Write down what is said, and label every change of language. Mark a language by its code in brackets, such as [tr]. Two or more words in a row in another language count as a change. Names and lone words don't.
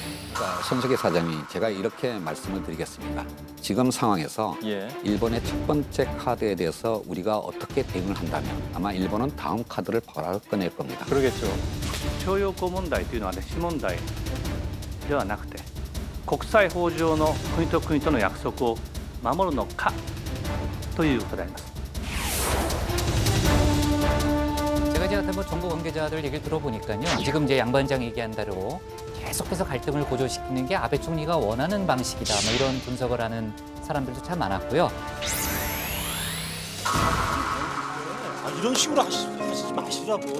[ko] 자, 손석희 사장님, 제가 이렇게 말씀을 드리겠습니다. 지금 상황에서 일본의 첫 번째 카드에 대해서 우리가 어떻게 대응을 한다면 아마 일본은 다음 카드를 바로 꺼낼 겁니다. 그러겠죠. [ja] 徴用工問題というのは歴史問題ではなくて国際法上の国と国との約束を守るのかということであります。 [ko] 제가 이제 뭐 정부 관계자들 얘기를 들어보니까요. 지금 이제 양반장 얘기한 대로 계속해서 갈등을 고조시키는 게 아베 총리가 원하는 방식이다. 뭐 이런 분석을 하는 사람들도 참 많았고요. 이런 식으로 하시지 마시라고.